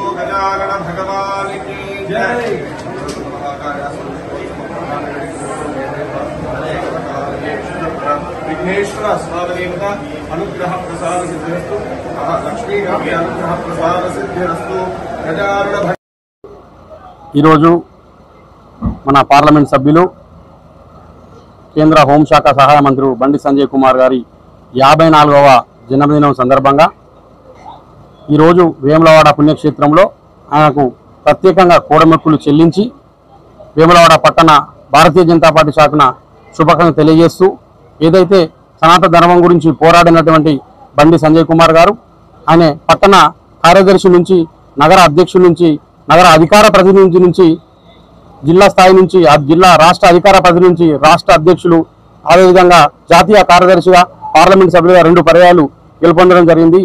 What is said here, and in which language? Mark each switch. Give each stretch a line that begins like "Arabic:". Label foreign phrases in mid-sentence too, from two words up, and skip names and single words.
Hindi: गजानन भगवान् की जय।
Sanskrit: विघ्नेश्वर स्वामदेवता अनुग्रह प्रसाद सिद्धिरस्तु। लक्ष्मी गणपति अनुग्रह प्रसाद सिद्धिरस्तु।
Telugu: ఈరోజు మన పార్లమెంట్ సభ్యులు కేంద్ర హోంశాఖ సహాయ మంత్రి బండి సంజయ్ కుమార్ గారి 54వ జన్మదినం సందర్భంగా ఈరోజు వేములవాడ పుణ్యక్షేత్రంలో ఆయనకు ప్రత్యేకంగా కోడమెక్కులు చెల్లించి వేములవాడ పట్టణ భారతీయ జనతా పార్టీ శాఖన శుభాకాంక్షలు తెలియజేస్తూ ఏదైతే సనాతన ధర్మం గురించి పోరాడినటువంటి బండి సంజయ్ కుమార్ గారు ఆయన పట్టణ కార్యదర్శి నుంచి నగర అధ్యక్షుల నుంచి నగర అధికార ప్రతినిధి నుంచి జిల్లా స్థాయి నుంచి జిల్లా రాష్ట్ర అధికార ప్రతినిధి నుంచి రాష్ట్ర అధ్యక్షులు అదేవిధంగా జాతీయ కార్యదర్శిగా పార్లమెంట్ సభ్యులుగా 2 పర్యాయాలు గెలుపొందడం జరిగింది.